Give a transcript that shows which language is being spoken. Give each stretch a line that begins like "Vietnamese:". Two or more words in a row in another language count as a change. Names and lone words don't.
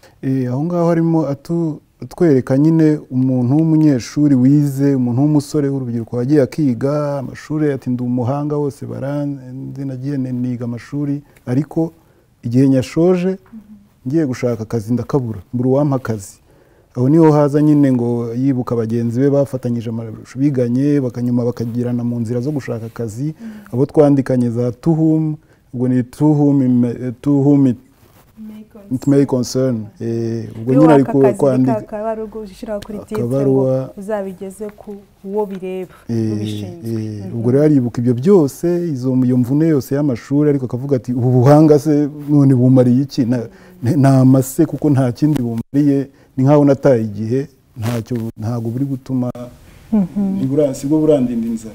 Kinyarwanda: aho ngaho harimo atwereka nyine umuntu w'umunyeshuri wize, umuntu w'umusore w'urubyiruko wagiye akiga amashuri, ati ndi umuhanga wose baranzi, nagiye niga amashuri, ariko igihe nyashoje ngiye gushaka akazi ndakabura, mbura uwampa akazi. Aho niho haza nyine ngo yibuka bagenzi be bafatanyije amashuri biganye, bakanyuma bakagirana mu nzira zo gushaka akazi, abo twandikanye za
English: to whom,
Kinyarwanda: ubwo ni
English: to whom it may concern.
Kinyarwanda: Ubwo nyine ariko kwandika akabaruwa uzabigeze ku uwo bireba ubishinzwe. Ubwo rero aribuka ibyo byose, iyo mvune yose y'amashuri, ariko akavuga ati ubu buhanga se none bumariye iki? Namase kuko nta kindi bumariye, ni nkaho nataye igihe, ntago buri gutuma sibwo burandinda inzara.